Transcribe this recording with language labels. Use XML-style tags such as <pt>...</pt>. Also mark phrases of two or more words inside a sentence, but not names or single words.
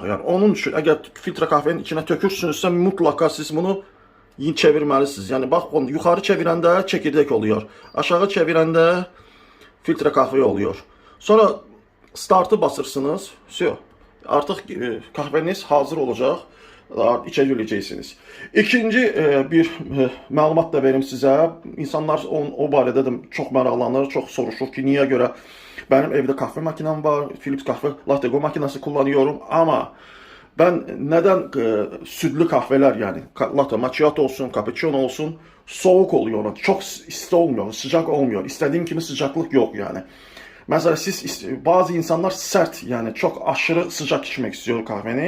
<tr>Yani onun için eğer filtre kahvenin içine tökürsünüzse mutlaka siz bunu çevirmelisiniz. Yani bak, yukarı çevirende çekirdek oluyor. Aşağı çevirende filtre kahve oluyor. Sonra start'ı basırsınız. Artık kahveniz hazır olacak.</tr> <az>İçebileceksiniz. İkinci bir məlumat da verim sizə. İnsanlar o barədə də çox maraqlanır, çox soruşur ki,</az> <tr>niyə görə benim evde kahve makinem var, Philips kahve Latte Go makinesi kullanıyorum, ama ben neden sütlü kahveler, yani latte macchiato olsun, cappuccino olsun, soğuk oluyor, çok isti olmuyor, sıcak olmuyor, istediğim gibi sıcaklık yok yani. Mesela bazı insanlar sert, yani çok aşırı sıcak içmek istiyor kahveni.</tr>